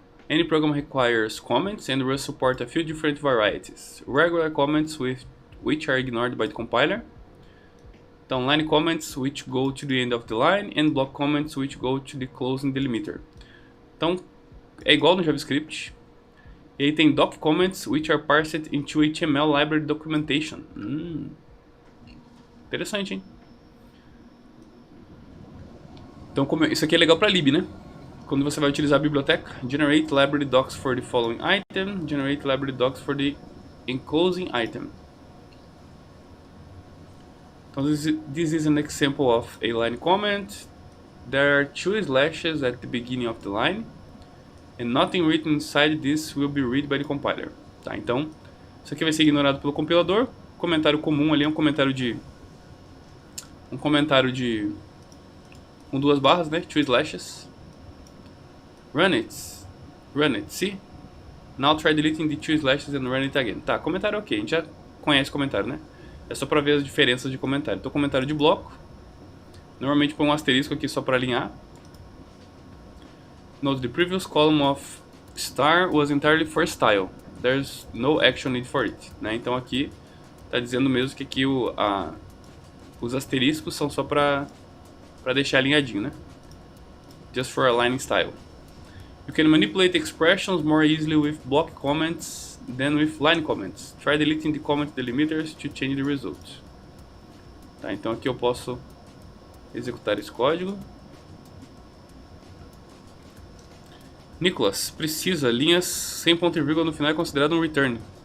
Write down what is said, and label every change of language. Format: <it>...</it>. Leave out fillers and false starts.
<en>Any program requires comments and will support a few different varieties. Regular comments which are ignored by the compiler. Então, line comments which go to the end of the line and block comments which go to the closing delimiter.</en> <pt>Então, é igual no JavaScript. E aí tem</pt> <en>doc comments which are parsed into HTML library documentation.</en> <pt>Interessante, hein? Então, isso aqui é legal para lib, né? Quando você vai utilizar a biblioteca,</pt> <en>generate library docs for the following item, generate library docs for the enclosing item. Então, this is an example of a line comment. There are 2 slashes at the beginning of the line, and nothing written inside this will be read by the compiler.</en> <pt>Tá, então, isso aqui vai ser ignorado pelo compilador. Comentário comum ali é um comentário de com 2 barras, né?</pt> <en>2 slashes. Run it, see? Now try deleting the 2 slashes and run it again.</en> <pt>Tá, comentário ok, a gente já conhece comentário, né? É só pra ver as diferenças de comentário. Então, comentário de bloco. Normalmente põe um asterisco aqui só pra alinhar.</pt> <en>Note the previous column of star was entirely for style. There's no action need for it.</en> <pt>Né? Então aqui tá dizendo mesmo que aqui os asteriscos são só pra deixar alinhadinho, né?</pt> <en>Just for aligning style. You can manipulate expressions more easily with block comments than with line comments. Try deleting the comment delimiters to change the result.</en> <pt>Tá, então aqui eu posso executar esse código. Nicolas, precisa. Linhas sem ponto e vírgula no final é considerado um return.</pt>